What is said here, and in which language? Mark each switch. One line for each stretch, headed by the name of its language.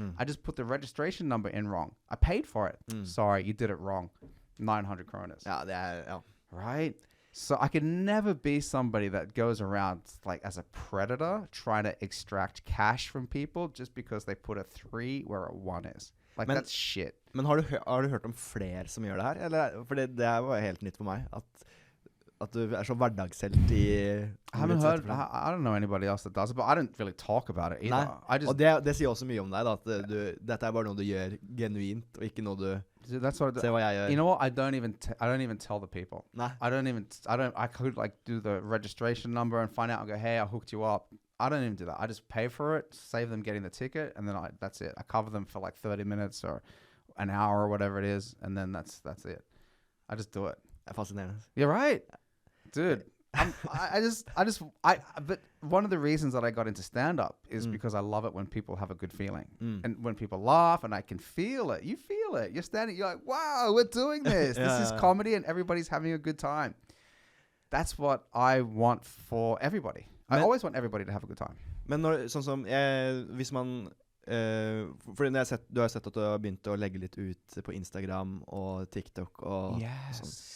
English: I just put the registration number in wrong. I paid for it. Sorry, you did it wrong. 900 kronas.
Norwegian: Ja, det er ja.
English: Right? So I could never be somebody that goes around like as a predator trying to extract cash from people just because they put a 3 where a 1 is. Like, that's shit.
Norwegian: Men har du hørt om flere som gjør det her? Eller, for det var helt nytt for meg. At du er så hverdagshelt i...
English: I haven't heard, I don't know anybody else that does it, but I don't really talk about it either.
Norwegian: Nei, og det sier også mye om deg, da, at dette er bare noe du gjør genuint, og ikke noe du...
English: Dude, that's what
Norwegian: Se hva jeg gjør.
English: You know what? I don't even tell the people.
Norwegian: Nei.
English: I could like do the registration number and find out and go, hey, I hooked you up. I don't even do that. I just pay for it, save them getting the ticket, and then that's it. I cover them for like 30 minutes or an hour or whatever it is, and then that's it. I just do it.
Norwegian: Det er fascinerende.
English: You're right. Dude, but one of the reasons that I got into stand-up is because I love it when people have a good feeling. And when people laugh and I can feel it. You feel it. You're standing, you're like, wow, we're doing this. This is comedy and everybody's having a good time. That's what I want for everybody. I always want everybody to have a good time.
Norwegian: Men sånn som, hvis man... fordi du har sett at du har begynt å legge litt ut på Instagram og TikTok og sånn.